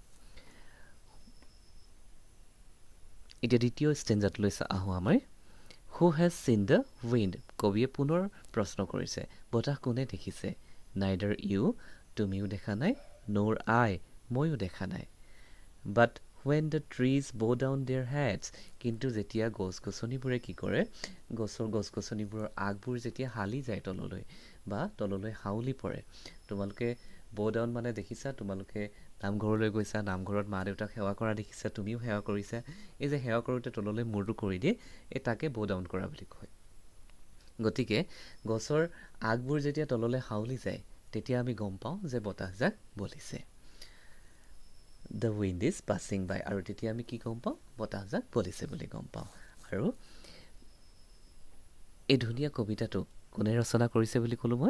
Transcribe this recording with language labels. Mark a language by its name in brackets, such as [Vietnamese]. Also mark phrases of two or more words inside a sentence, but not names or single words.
[Assamese] এতিয়া দ্বিতীয় ষ্টেঞ্জাটোলৈ আহোঁ আমাৰ। [English] Who has seen the wind? [Assamese] কবিয়ে পুনৰ প্ৰশ্ন কৰিছে, বতাহ কোনে দেখিছে? [English] neither you, [Assamese] তুমিও দেখা নাই, [English] nor I, [Assamese] ময়ো দেখা নাই। [English] বাট when the trees bow down their heads, [Assamese] কিন্তু যেতিয়া গছ গছনিবোৰে কি কৰে, গছ গছনিবোৰৰ আগবোৰ যেতিয়া হালি যায় তললৈ বা তললৈ হাউলি পৰে। তোমালোকে [English] bow down [Assamese] মানে দেখিছা, তোমালোকে নামঘৰলৈ গৈছা, নামঘৰত মা দেউতাক সেৱা কৰা দেখিছা, তুমিও সেৱা কৰিছা। এই যে সেৱা কৰোঁতে তললৈ মূৰটো কৰি দিয়ে, এই তাকে [English] bow down [Assamese] কৰা বুলি কয়। গতিকে গছৰ আগবোৰ যেতিয়া তললৈ হাউলি যায় তেতিয়া আমি গম পাওঁ যে বতাহজাক বলিছে। [English] the wind is passing by, [Assamese] আৰু তেতিয়া আমি কি গম পাওঁ, বতাহজাক বলিছে বুলি গম পাওঁ। আৰু এই ধুনীয়া কবিতাটো কোনে ৰচনা কৰিছে বুলি ক'লোঁ মই?